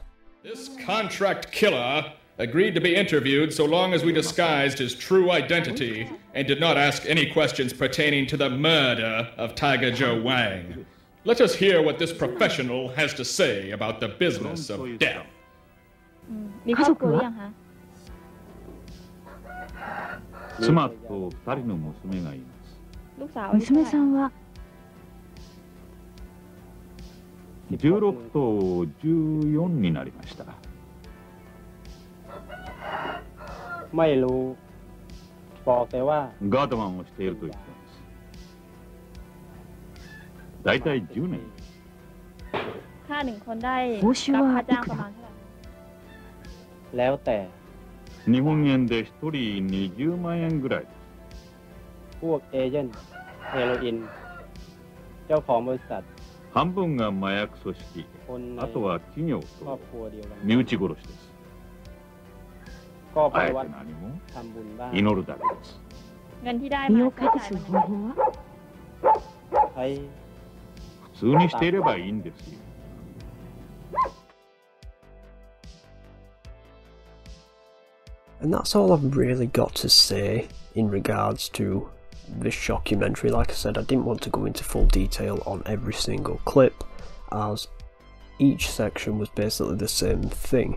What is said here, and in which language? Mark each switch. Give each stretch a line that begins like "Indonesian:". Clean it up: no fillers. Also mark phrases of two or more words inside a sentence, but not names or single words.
English: This contract killer agreed to be interviewed so long as we disguised his true identity and did not ask any questions pertaining to the murder of Tiger Joe Wang. Let us hear what this professional has to say about the business of death.
Thai: มีครอบครัวหรือยังคะ
Japanese: 妻と2人の娘がいます。
Thai: ลูกสาวอายุเท่าไหร่
Japanese: 娘さんは 16と14になりました。
Thai: ไม่รู้บอกแต่ว่า
Japanese: ガードマンをしていると言っています。だいたい10年。
Thai: ค่าหนึ่งคนได้
Japanese: 報酬
Thai: รับ
Japanese: は
Thai: ค่าย จ้าง
Japanese: く
Thai: ประมา
Japanese: ら
Thai: ณเท่าไหร่ แล้วแต่
Japanese: 日本円で1人20万円ぐらいです。
Thai: พวกเอเจนต์เฮโรอีนเจ้าของบริษัท
Japanese: 半分が麻薬組織、
Thai: คนใน
Japanese: あとは企業
Thai: ครอบ
Japanese: と
Thai: ครัวเดียวกัน
Japanese: 身内殺しです。
Thai: ก็ไป
Japanese: あえて
Thai: วัด
Japanese: 何も
Thai: ทำบุญบ้าง
Japanese: 祈るだけです。
Thai: เงินที่ได้
Japanese: 身
Thai: มา
Japanese: を
Thai: ใช้
Japanese: 隠
Thai: จ่าย
Japanese: す
Thai: มัน
Japanese: 方法は
Thai: ใช้
Japanese: 普通にしていればいいんですよ。
English: And that's all I've really got to say in regards to this shockumentary. Like I said, I didn't want to go into full detail on every single clip, as each section was basically the same thing.